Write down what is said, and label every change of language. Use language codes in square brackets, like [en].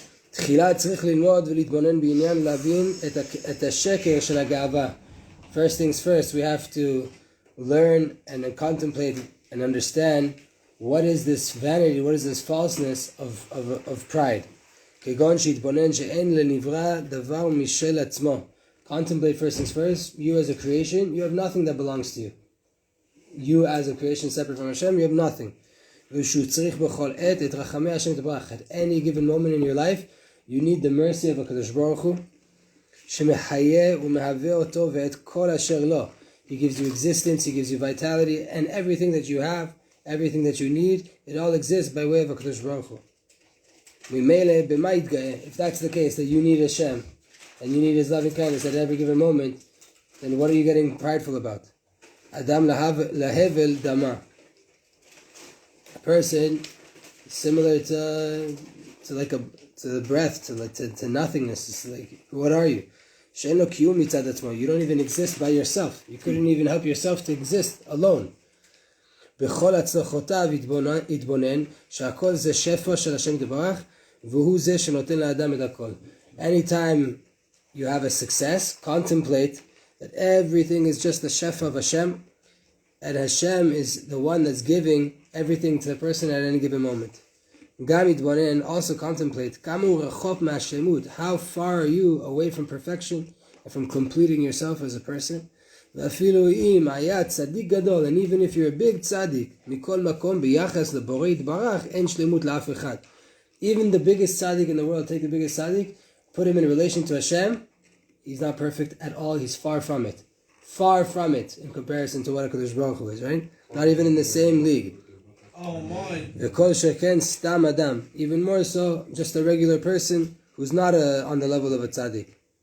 [he] תחילה צריך ללמוד ולהתבונן בעניין להבין את השקר של הגאווה. [en] First things first, we have to learn and then contemplate and understand what is this vanity, what is this falseness of pride. [he] כגון שהתבונן שאין לנברא דבר משל עצמו. [en] Contemplate first things first. You as a creation, you have nothing that belongs to you. You as a creation separate from Hashem, you have nothing. [he] ושהוא צריך בכל עת את רחמי השם יתברך. [en] At any given moment in your life, you need the mercy of HaKadosh Baruch Hu, [he] שמחיה ומהווה אותו ואת כל אשר לו. [en] He gives you existence, He gives you vitality, and everything that you have, everything that you need, it all exists by way of HaKadosh Baruch Hu. [he] ממילא במה יתגאה? [en] If that's the case, that you need Hashem, and you need His loving kindness at every given moment, then what are you getting prideful about? [he] Adam lahevel dama. [en] A person similar to the breath, to nothingness. It's like, what are you? [he] She'en lo kiyum mitzad atzmo. [en] You don't even exist by yourself. You couldn't even help yourself to exist alone. [he] בכל הצלחותיו יתבונן שהכל זה שפע של השם יתברך והוא זה שנותן לאדם את הכל. [en] Anytime you have a success, contemplate that everything is just the shefa of Hashem, and Hashem is the one that's giving everything to the person at any given moment. [he] גם יתבונן, [en] also contemplate [he] כמה הוא רחוק מהשלמות. [en] How far are you away from perfection and from completing yourself as a person? [he] ואפילו אם היה צדיק גדול, [en] and even if you're a big tzaddik, [he] מכל מקום ביחס לבורא יתברך, אין שלמות לאף אחד. [en] Even the biggest tzaddik in the world, take the biggest tzaddik, put him in relation to Hashem, he's not perfect at all, he's far from it. Far from it in comparison to what HaKadosh Baruch Hu is, right? Not even in the same league. Oh my. [he] וכל שכן סתם אדם, [en] even more so, just a regular person who's not on the level of a tzaddik.